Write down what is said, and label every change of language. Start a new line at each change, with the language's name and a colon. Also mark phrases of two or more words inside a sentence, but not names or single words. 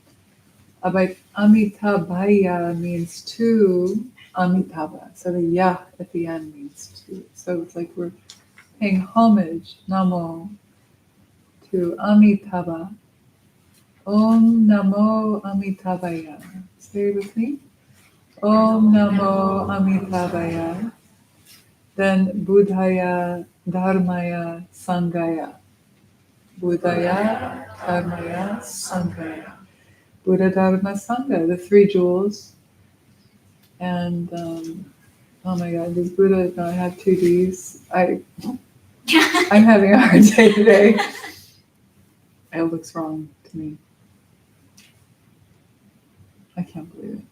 English: Amitabhaya means to Amitabha. So the ya at the end means to. So it's like we're paying homage, Namo, to Amitabha.
Sanskrit: Om Namo Amitabhaya.
English: Say it with me.
Sanskrit: Om Namo Amitabhaya.
English: Then
Sanskrit: Buddhaya, Dharmaya, Sanghaya. Buddhaya, Dharmaya, Sanghaya.
English: Buddha, Dharma, Sangha, the three jewels. And oh my God, does Buddha not have two Ds? I'm having a hard day today. It looks wrong to me. I can't believe it.